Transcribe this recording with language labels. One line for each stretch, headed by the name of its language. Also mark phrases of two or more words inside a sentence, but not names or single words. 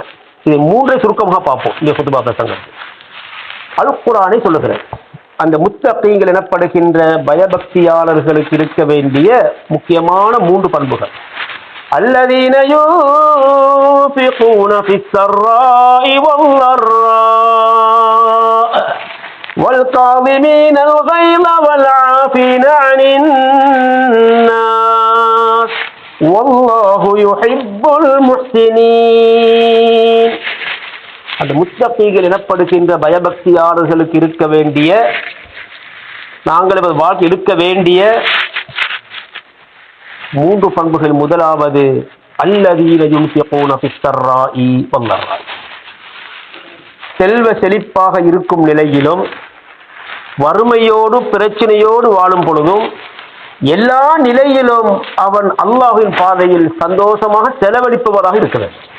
Tamil: இதை மூன்றை சுருக்கமாக பார்ப்போம் இந்த குத்பா பிரசங்கத்தில். அல் குர்ஆனை சொல்லுகிறேன், அந்த முத்தகீங்கள் எனப்படுகின்ற பயபக்தியாளர்களுக்கு இருக்க வேண்டிய முக்கியமான மூன்று பண்புகள்.
Arabic: الذين ينفقون في السراء والضراء والكاظمين الغيظ والعافين عن الناس والله يحب المحسنين.
Tamil: அந்த முத்தகீகள் எனப்படுகின்ற பயபக்தியாளர்களுக்கு இருக்க வேண்டிய, நாங்கள் வாழ்க்கை எடுக்க வேண்டிய மூன்று பண்புகள். முதலாவது
Arabic: الذين ينفقون في السراء والضراء,
Tamil: செல்வ செழிப்பாக இருக்கும் நிலையிலும் வறுமையோடு பிரச்சனையோடு வாழும் பொழுதும் எல்லா நிலையிலும் அவன் அல்லாஹ்வின் பாதையில் சந்தோஷமாக செலவழிப்பவராக இருக்கிறார்.